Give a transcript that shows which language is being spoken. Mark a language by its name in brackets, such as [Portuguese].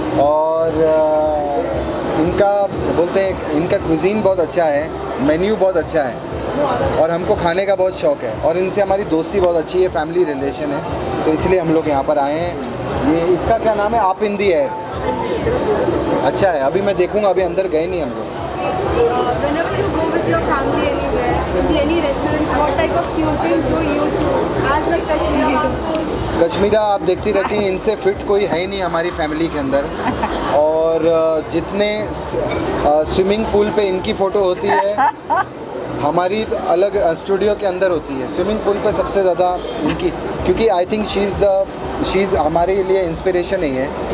[Hindi] और इनका बोलते हैं, इनका क्विजीन बहुत अच्छा है, मेन्यू बहुत अच्छा है, और हमको खाने का बहुत शौक़ है. और इनसे हमारी दोस्ती बहुत अच्छी है, फैमिली रिलेशन है. तो इसलिए हम लोग यहाँ पर आए हैं. ये इसका क्या नाम है, आप इन दी एयर. अच्छा है. अभी मैं देखूँगा, अभी अंदर गए नहीं हम लोग. [English] Whenever you go with your family anywhere, in any restaurants, what type of cuisine do you choose? As like Kashmiri food. [Hindi] Kashmira आप देखती रहती हैं, इनसे फिट कोई है ही नहीं हमारी फैमिली के अंदर. और जितने स्विमिंग पूल पे इनकी फ़ोटो होती है, हमारी तो अलग स्टूडियो के अंदर होती है. स्विमिंग पूल पे सबसे ज़्यादा इनकी, क्योंकि [English] I think she is [Hindi] हमारे लिए इंस्पिरेशन ही है.